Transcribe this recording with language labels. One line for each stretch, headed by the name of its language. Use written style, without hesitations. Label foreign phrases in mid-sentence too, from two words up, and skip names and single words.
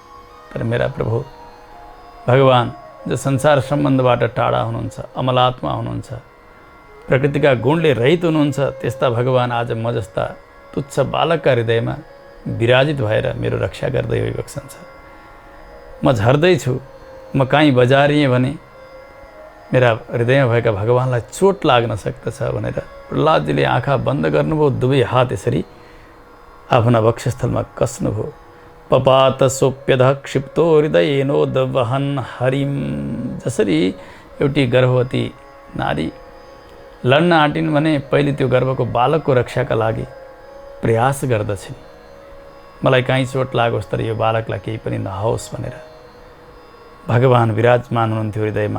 Nepali: तर मेरा प्रभु भगवान् जो संसार सम्बन्धबाट टाढा हुनुहुन्छ, अमलात्मा हुनुहुन्छ, प्रकृतिका गुणले रहित हुनुहुन्छ, त्यस्ता भगवान् आज म जस्ता तुच्छ बालकका हृदयमा विराजित भएर मेरो रक्षा गर्दै गइबक्सन्छ। म झर्दैछु, म कहीँ बजारिएँ भने मेरा हृदयमा भएका भगवान्लाई चोट लाग्न सक्दछ भनेर प्रहलादजीले आँखा बन्द गर्नुभयो, दुवै हात यसरी आफ्ना वक्षस्थलमा कसनुभयो।
Sanskrit: पपात सोप्यध क्षिप्तो हृदयेनोद्वहन हरिम।
Nepali: जसरी एउटी गर्भवती नारी लड्न आँटिन् भने पहिले त्यो गर्भको बालकको रक्षाका लागि प्रयास गर्दछिन्, मलाई कहीँ चोट लागोस् तर यो बालकलाई केही पनि नहोस् भनेर भगवान् विराजमान हुनुहुन्थ्यो हृदयमा।